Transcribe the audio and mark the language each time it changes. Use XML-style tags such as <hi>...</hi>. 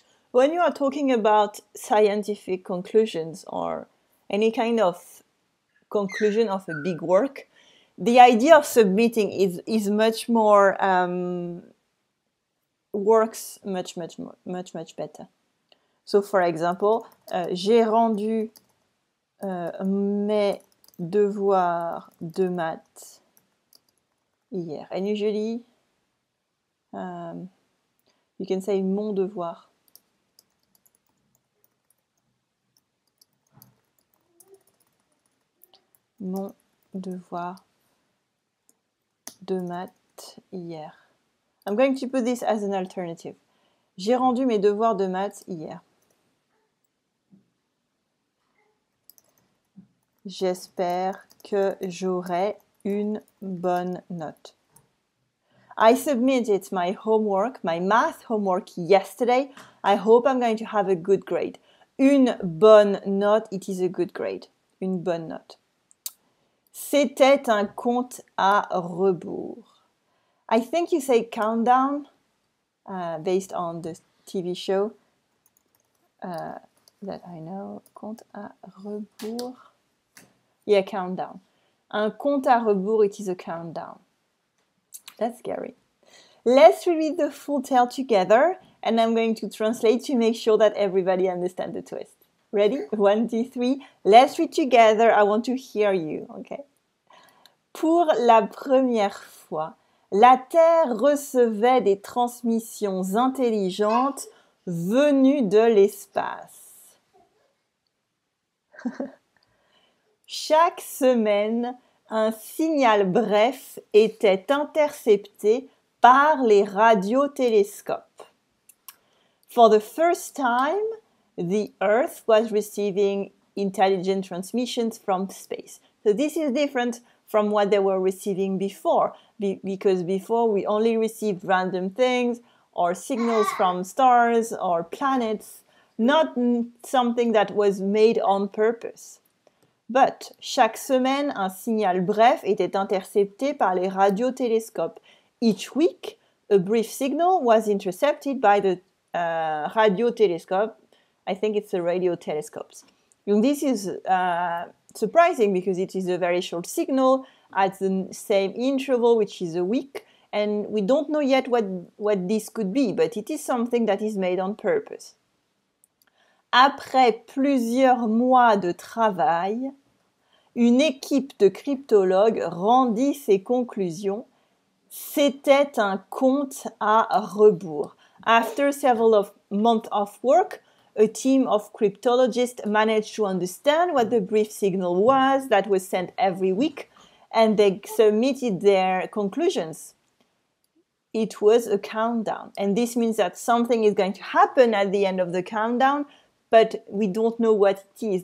<en>When you are talking about scientific conclusions or any kind of conclusion of a big work, the idea of submitting is much more works much better. So, for example,</en> <fr>j'ai rendu mes devoirs de maths hier.</fr> <en>And usually, you can say mon devoir.</en> <fr>Mon devoir de maths hier.</fr> <en>I'm going to put this as an alternative.</en> <fr>J'ai rendu mes devoirs de maths hier. J'espère que j'aurai une bonne note.</fr> <en>I submitted my homework, my math homework yesterday. I hope I'm going to have a good grade.</en> <fr>Une bonne note,</fr> <en>it is a good grade.</en> <fr>Une bonne note. C'était un compte à rebours.</fr> <en>I think you say countdown based on the TV show that I know.</en> <fr>Compte à rebours.</fr> <en>Yeah, countdown.</en> <fr>Un compte à rebours,</fr> <en>it is a countdown. That's scary. Let's reread the full tale together, and I'm going to translate to make sure that everybody understands the twist. Ready? 1, 2, 3. Let's read together. I want to hear you, okay?</en> <fr>Pour la première fois, la Terre recevait des transmissions intelligentes venues de l'espace. Chaque semaine, un signal bref était intercepté par les radiotélescopes.</fr> <en>For the first time, the Earth was receiving intelligent transmissions from space. So this is different from what they were receiving before, because before we only received random things or signals from stars or planets, not something that was made on purpose.</en> <fr>But chaque semaine, un signal bref était intercepté par les radiotélescopes.</fr> <en>Each week, a brief signal was intercepted by the radio telescope. I think it's the radio telescopes. And this is surprising because it is a very short signal at the same interval, which is a week, and we don't know yet what this could be, but it is something that is made on purpose.</en> <fr>Après plusieurs mois de travail, une équipe de cryptologues rendit ses conclusions. C'était un compte à rebours.</fr> <en>After several months of work, a team of cryptologists managed to understand what the brief signal was that was sent every week, and they submitted their conclusions. It was a countdown, and this means that something is going to happen at the end of the countdown, but we don't know what it is.</en>